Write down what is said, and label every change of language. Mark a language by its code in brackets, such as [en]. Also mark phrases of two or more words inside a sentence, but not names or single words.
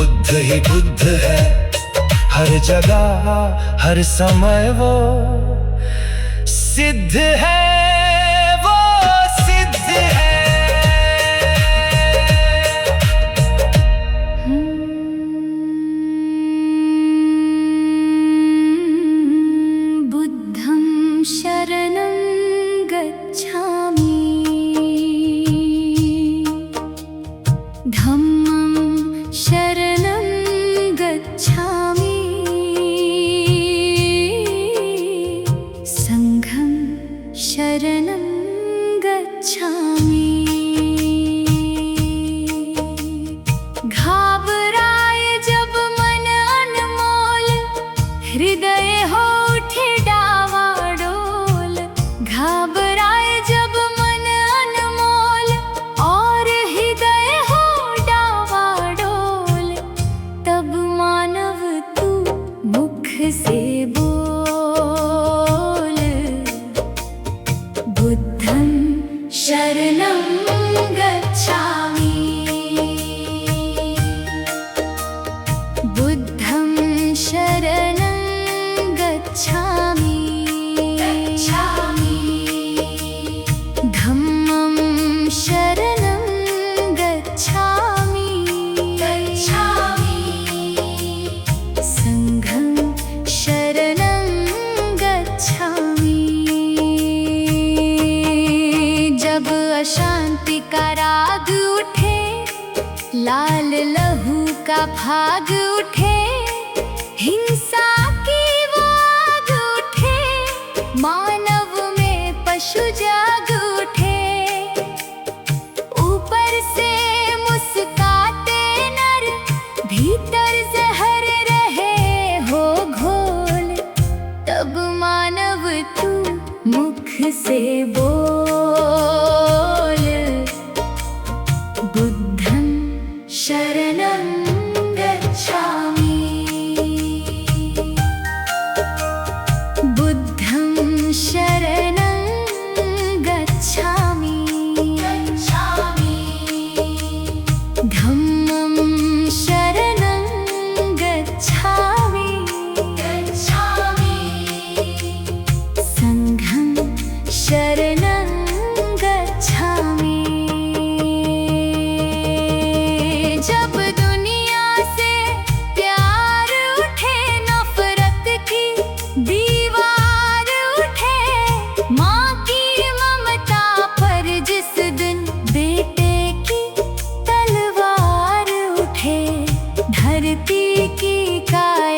[hi] बुद्ध ही बुद्ध है, हर जगह हर समय वो सिद्ध है, वो सिद्ध है। [pi] बुद्धं शरणं गच्छामि, धम्मं शरणं गच्छामि, संघं शरणं गच्छामि। [hi] घाबराए जब मन अनमोल, हृदय हो उठे डावाडोल। घाबराए जब मन अनमोल और हृदय हो डावाडोल, तब मानव तू मुख से बोल, [pi] बुद्धं शरणं गच्छामि, बुद्धं शरणं गच्छामि, धम्मं शरणं गच्छामि, संघं शरणं गच्छामि। [hi] जब अशांति का राग उठे, लाल लहू का भाग उठे, हिंसा की वो आग उठे, मानव में पशु जाग उठे। ऊपर से मुस्काते नर, भीतर जहर रहे हो घोल, तब मानव तू मुख से बोल, [pi] बुद्धं शरणं गच्छामि, बुद्धं शरणं गच्छामि, धम्मं शरणं गच्छामि, संघं शरणं गच्छामि। [hi] जब दुनिया से प्यार उठे, नफरत की दीवार उठे, माँ की ममता पर जिस दिन बेटे की तलवार उठे, धरती की का